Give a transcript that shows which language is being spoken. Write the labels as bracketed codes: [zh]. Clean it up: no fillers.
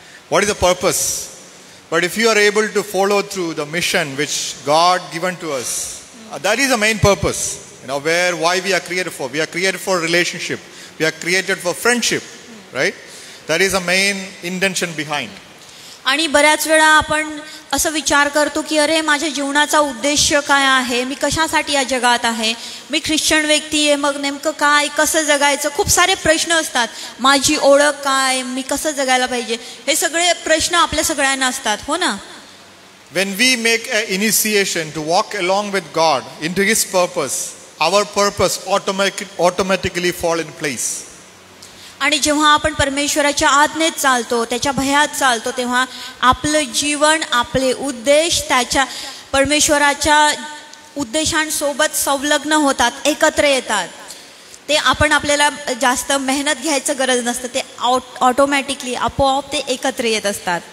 [en] What is the purpose? But if you are able to follow through the mission which God given to us, that is the main purpose. Why we are created for. We are created for relationship. We are created for friendship, right? That is the main intention behind. [mr] आणि बऱ्याच वेळा आपण असं विचार करतो की अरे माझ्या जीवनाचा उद्देश काय आहे, मी कशासाठी या जगात आहे, मी ख्रिश्चन व्यक्ती आहे, मग नेमकं काय, कसं जगायचं, खूप सारे प्रश्न असतात. माझी ओळख काय, मी कसं जगायला पाहिजे, हे सगळे प्रश्न आपल्या सगळ्यांना असतात. हो ना? [en] When we make an initiation to walk along with God into His purpose, our purpose automatically fall in place. [mr] आणि जेव्हा आपण परमेश्वराच्या आज्ञेत चालतो, त्याच्या भयात चालतो, तेव्हा आपलं जीवन, आपले उद्देश त्याच्या परमेश्वराच्या उद्देशांसोबत संलग्न होतात, एकत्र येतात. ते आपल्याला जास्त मेहनत घ्यायचं गरज नसतं, ते ऑटोमॅटिकली आपोआप ते एकत्र येत असतात.